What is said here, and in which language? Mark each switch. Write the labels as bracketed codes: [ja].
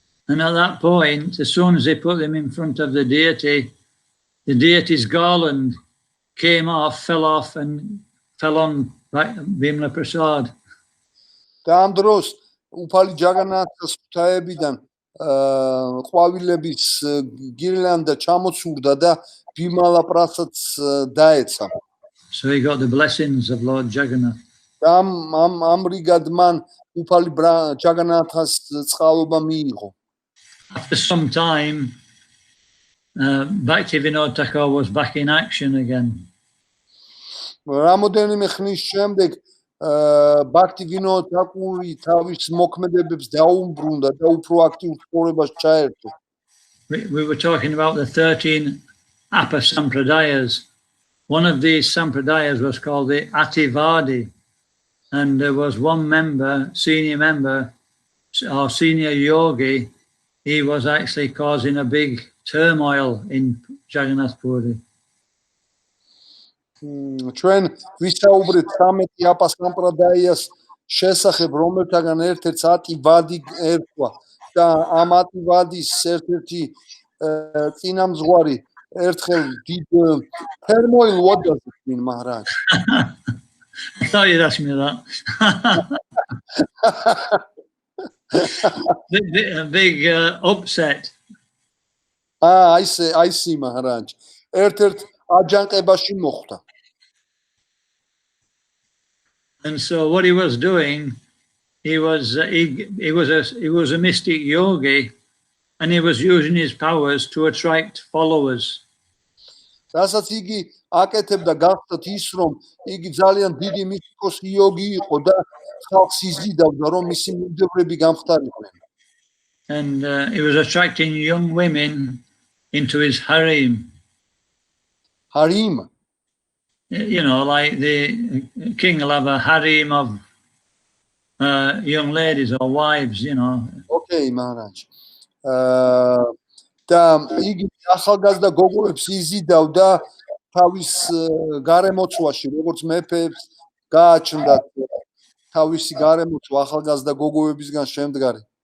[en] And at that point, as soon as they put him in front of the deity's garland came off, fell off, and fell on Bimala Prasad. [ka] და ამ დროს უფალი ჯაგანათას ღვთაებიდან ყვავილების გირლანდა ჩამოცურდა და ბიმალა პრასადს დაეცა. [en] So he got the blessings of Lord Jagannath. [ka] და ამრიგად მან უფალი ჯაგანათას წყალობა მიიღო. [en] After some time, Bhaktivinoda Thakur was back in action again. [ka] რამოდენიმე ხნის შემდეგ ბაქტივინოდ თაკური თავის მოქმედებებს დაუმბრუნდა და უფრო აქტიურ ცხოვრებას ჩაერთო. [en] We were talking about the 13 upper sampradayas. One of these sampradayas was called the Ativadi, and there was one member, senior member, or senior yogi. He was actually causing a big turmoil in Jagannath Puri. [ka] ჩვენ ვისაუბრეთ 13 აპა სამპრადაიას შესახებ, რომელთაგან ერთ-ერთს ატივადი ერქვა და ამ ატივადის ერთ-ერთი წინამძღვარი ერთხელ დიდ [en] turmoil what does it mean, Maharaj? I thought you'd ask me that. A big upset. I see, Maharaj. [ka] ერთ-ერთ აჯანყებაში მოხვდა. [en] And so what he was doing, he was a mystic yogi, and he was using his powers to attract followers. [ka] რასაც იგი აკეთებდა გახსოვთ ის, რომ იგი ძალიან დიდი მისტიკოსი იოგი იყო და ხალხს იზიდავდა, რომ მისი მიმდევრები გამხდარიყვნენ. [en] And he was attracting young women into his harem. Harem? You know, like the king will have a harem of young ladies or wives, you know. Okay, Maharaj. [ka] და იგი ახალგაზრდა გოგოებს იზიდავდა თავის გარემოცვაში, როგორც მეფეებს გააჩნდათ თავისი გარემოცვა ახალგაზრდა გოგოებისგან შემდგარი.